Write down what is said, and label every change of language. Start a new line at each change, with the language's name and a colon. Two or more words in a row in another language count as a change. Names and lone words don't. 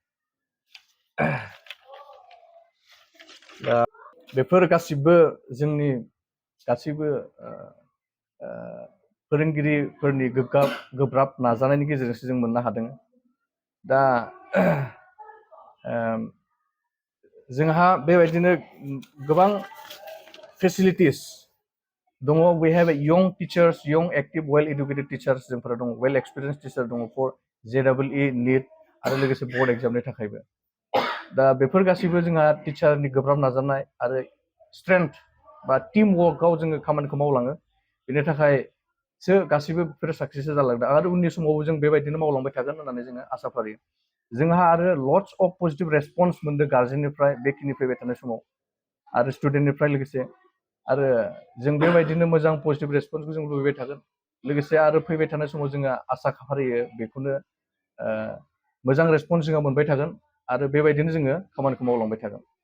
Bodo: दा बेफोर गासिबो जोंनि गासैबो फोरोंगिरिफोरनि गोब्राब नाजानायनि गेजेरजोंसो जों मोननो हादों दा जोंहा बेबायदिनो गोबां फेसिलिटिस दङ
English: we have young teachers young active well educated teachers
Bodo: जोंफोरा दङ
English: well experience teacher
Bodo: दङ फर JEE नीट आरो लोगोसे
English: board examनि
Bodo: थाखायबो दा बेफोर गासैबो जोंहा टीचारनि गोब्राब नाजानाय आरो स्ट्रेंथ बा
English: team workआव
Bodo: जोङो खामानिखौ मावलाङो बेनि थाखायसो गासैबो बेफोरो साक्सेस जालांदों आरो उननि समावबो जों बेबायदिनो मावलांबाय थागोन होननानै जोङो आसा फारियो जोंहा आरो
English: lots of positive response
Bodo: मोनदों गार्जेननिफ्राय बेखिनि फैबाय थानाय समाव आरो स्टुडेन्टनिफ्राय लोगोसे आरो जों बेबायदिनो मोजां
English: positive responseखौ
Bodo: जों लुबैबाय थागोन लोगोसे आरो फैबाय थानाय समाव जोङो आसा फारियो बेखौनो मोजां रेसपन्स जोङो मोनबाय थागोन आरो बेबायदिनो जोङो खामानिखौ मावलांबाय थागोन